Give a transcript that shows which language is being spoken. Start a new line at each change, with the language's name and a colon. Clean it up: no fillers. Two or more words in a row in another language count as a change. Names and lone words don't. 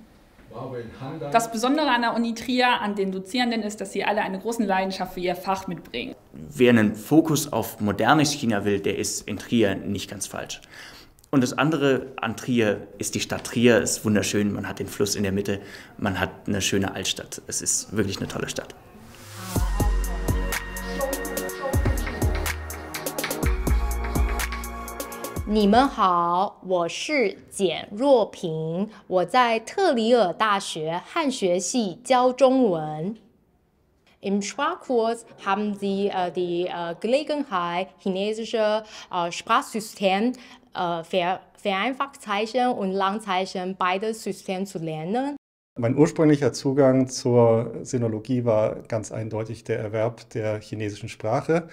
German: Das Besondere an der Uni Trier, an den Dozierenden, ist, dass sie alle eine große Leidenschaft für ihr Fach mitbringen. Wer einen Fokus auf modernes China will, der ist in Trier nicht ganz falsch. Und das andere an Trier ist die Stadt Trier. Es ist wunderschön, man hat den Fluss in der Mitte, man hat eine schöne Altstadt. Es ist wirklich eine tolle Stadt.
Chinese: 你们好，我是简若萍，我在特里尔大学汉学系教中文。
German: Im Sprachkurs haben Sie die Gelegenheit, chinesische Sprachsystem, Vereinfachzeichen und Langzeichen beides System zu lernen. Mein ursprünglicher Zugang zur Sinologie war ganz eindeutig der Erwerb der chinesischen Sprache.